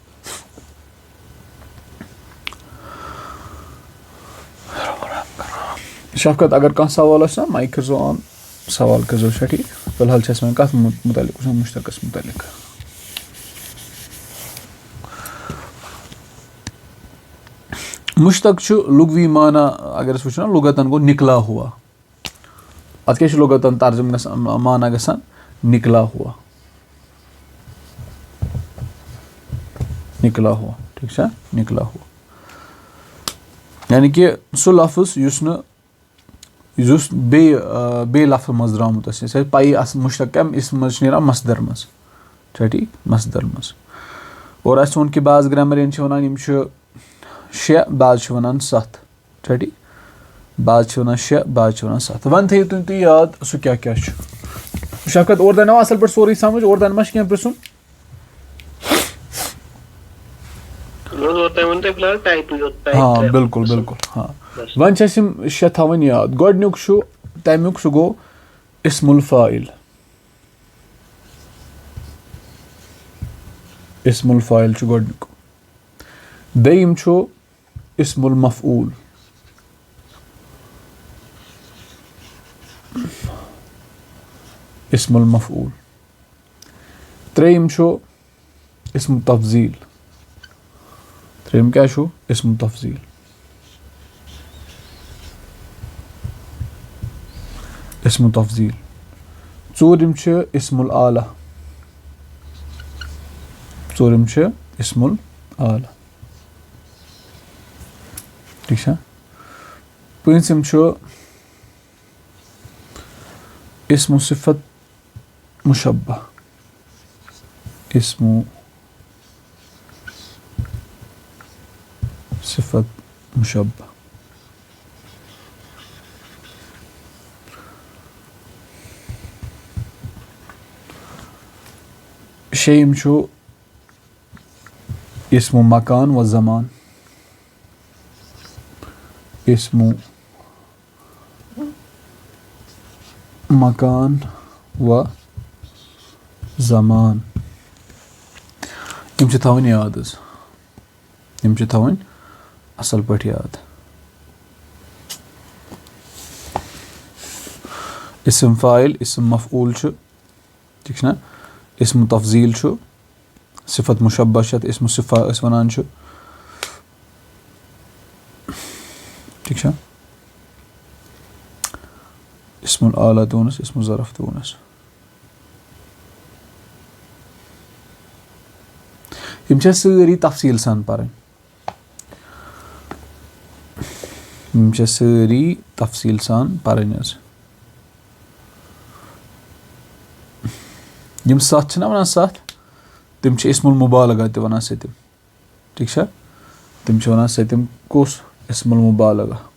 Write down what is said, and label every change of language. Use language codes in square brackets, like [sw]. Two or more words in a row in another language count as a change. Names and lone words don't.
[ks] شفقت اگر کانٛہہ سوال آسہِ نا مایِک کٔرۍزیو آن سوال کٔرۍزیو چھا ٹھیٖک فِلحال چھِ اَسہِ وۄنۍ کَتھ مُتعلِق وٕچھُن مُشتقس مُتعلِق مُشتق چھُ لُغوی معنا اگر أسۍ وٕچھو نا لُغتن گوٚو [ur] نِکلا ہوا [ks] اَتھ کیٛاہ چھُ لُغتن ترجُمہٕ گژھان معنا گژھان [ur] نِکلا ہوا نِکلا ہوا [ks] ٹھیٖک چھا [ur] نِکلا ہوا [ks] یعنی کہِ سُہ لفظ یُس بیٚیہِ لفظ منٛز درٛامُت آسہِ اَسہِ پَیی مُشتق کَمہِ اِسمہِ منٛز چھِ نیران مصدر منٛز چھا ٹھیٖک مصدر منٛز اور اَسہِ ووٚن کہِ بعض گرٛیمَریَن چھِ وَنان یِم چھِ 6 بعض چھِ وَنان 7 چھا ٹھیٖک بعض چھِ وَنان 6 بعض چھِ وَنان 7 وۄنۍ تھٲیِو تُہۍ یاد سُہ کیٛاہ کیٛاہ چھُ شفقت اورٕ درٛاو اَصٕل پٲٹھۍ سورُے سَمٕجھ اورٕ ما چھِ کینٛہہ پرٛژھُن ہاں بِلکُل بِلکُل ہاں وۄنۍ چھِ اَسہِ یِم 6 تھاوٕنۍ یاد گۄڈٕنیُک چھُ تَمیُک سُہ گوٚو [ar] اِسم الفاعل اِسم الفاعل [ks] چھُ گۄڈٕنیُک دوٚیِم چھُ [ar] اِسم المفعوٗل اِسم المفعوٗل [ks] ترٛیٚیِم چھُ [ar] اِسم تفضیٖل [ks] ترٛیٚیِم کیٛاہ چھُ [ar] اِسم تفضیٖل اِسم تفضیٖل [ks] ژوٗرِم چھِ [ar] اِسم العالیٰ [ks] ژوٗرِم چھِ [ar] اِسم العالیٰ [ks] ٹھیٖک چھا پوٗنٛژِم چھُ [ar] اِسم صفت مُشبہ اِسم صفت مُشبہ [ks] شیٚیِم چھُ [ar] اِسم مکان و زمان اِسم مکان و زمان [ks] یِم چھِ تھاوٕنۍ یاد حظ یِم چھِ تھاوٕنۍ اَصٕل پٲٹھۍ یاد [ar] اِسم فاعل اِسم مفعوٗل [ks] چھُ ٹھیٖک چھُنہ [ar] اِسم تفضیٖل [ks] چھُ [ar] صفت مُشبہ [ks] چھِ یَتھ [ar] اِسم صفا [ks] أسۍ وَنان چھِ ٹھیٖک چھا [ar] اِسم العالیٰ [ks] تہِ ووٚنُس [ar] اِسم ظرف [ks] تہِ ووٚنُس یِم چھِ اَسہِ سٲری تفصیٖل سان پَرٕنۍ یِم چھِ اَسہِ سٲری تفصیٖل سان پَرٕنۍ حظ یِم 7 چھِنہ وَنان 7 تِم چھِ [ar] اِسم المُبالغہ [ks] تہِ وَنان سٔتِم ٹھیٖک چھا تِم چھِ وَنان سٔتِم کُس [ar] اِسم المُبالغہ